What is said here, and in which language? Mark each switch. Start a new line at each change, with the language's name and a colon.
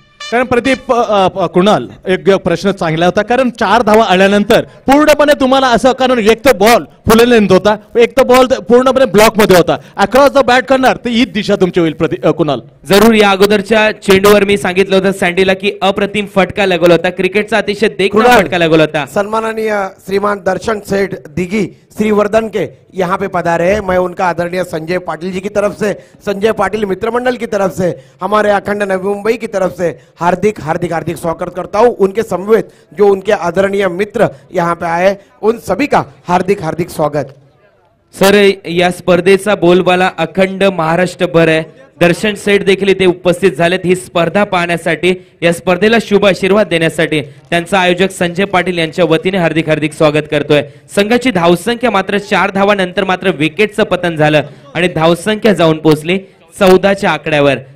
Marathi: कारण प्रदीप कुणाल एक प्रश्न चांगला होता, कारण 4 धावा आल्यानंतर पूर्णपणे तुम्हाला असं, कारण एक तर बॉल फुल लेंथ होता, एक तर बॉल पूर्णपणे ब्लॉक मध्ये होता, अक्रॉस द बॅट करणार तर हीच दिशा तुमची होईल. कुणाल जरूर या अगोदरच्या चेंडूवर मी सांगितलं होतं सँडीला की अप्रतिम फटका लागला होता, क्रिकेटचा अतिशय देखणा फटका लागला होता.
Hindi: सम्माननीय श्रीमान दर्शन सेठ दिघी श्रीवर्धन के यहाँ पे पधारे हैं. मैं उनका आदरणीय संजय पाटिल जी की तरफ से, संजय पाटिल मित्र मंडल की तरफ से, हमारे अखंड नवी मुंबई की तरफ से हार्दिक हार्दिक हार्दिक स्वागत करता हूँ. उनके समवेत जो उनके आदरणीय मित्र यहाँ पे आए, उन सभी का हार्दिक हार्दिक स्वागत.
Marathi: सर या स्पर्धेचा बोलबाला अखंड महाराष्ट्रभर आहे. दर्शन सेठ देखील इथे उपस्थित झालेत ही स्पर्धा पाहण्यासाठी, या स्पर्धेला शुभ आशीर्वाद देण्यासाठी. त्यांचा आयोजक संजय पाटील यांच्या वतीने हार्दिक हार्दिक स्वागत करतोय. संघाची धावसंख्या मात्र 4 धावानंतर मात्र विकेटचं पतन झालं आणि धावसंख्या जाऊन पोहोचली 14च्या आकड्यावर.